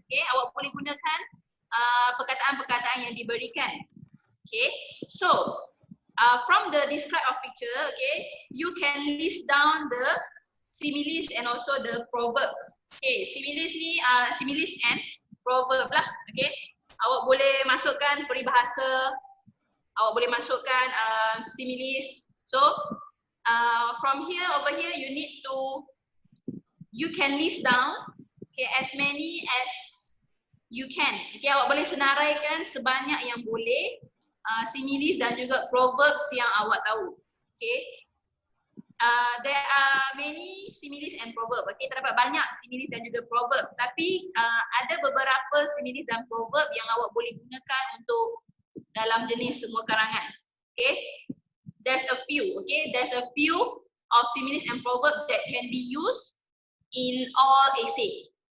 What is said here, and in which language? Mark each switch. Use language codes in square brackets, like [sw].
[ms] Okay, awak boleh gunakan perkataan-perkataan yang diberikan. [en] Okay, so from the describe of picture, okay, you can list down the similes and also the proverbs. Okay, similes ni similes and proverb lah. Okay, [ms] awak boleh masukkan peribahasa, awak boleh masukkan similes. [en] So from here over here you can list down, okay, as many as you can. [ms] Okay, awak boleh senaraikan sebanyak yang boleh similes dan juga proverbs yang awak tahu. [en] Okay. There are many similes and proverb. [ms] Okay, terdapat banyak similes dan juga proverb. Tapi ada beberapa similes dan proverb yang awak boleh gunakan untuk dalam jenis semua karangan. [en] Okay, there's a few. Okay, there's a few of similes and proverb that can be used in all essay.